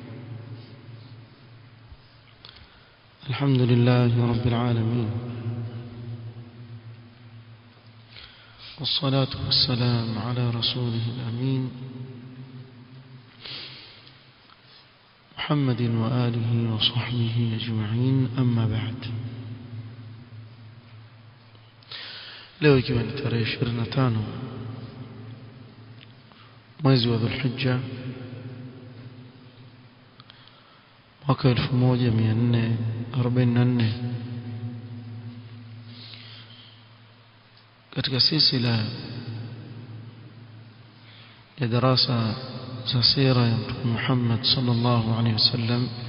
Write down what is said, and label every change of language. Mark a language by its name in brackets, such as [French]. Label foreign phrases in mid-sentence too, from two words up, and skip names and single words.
[Arabic] الحمد لله رب العالمين، والصلاة والسلام على رسوله الأمين محمد وآله وصحبه أجمعين، أما بعد. [Swahili] leo ikiwa ni tarehe 25 mwezi wa Dhulhijja mwaka 1444 katika silsila ya darasa za sira ya Mtume Muhammad [Arabic] صلى الله عليه وسلم,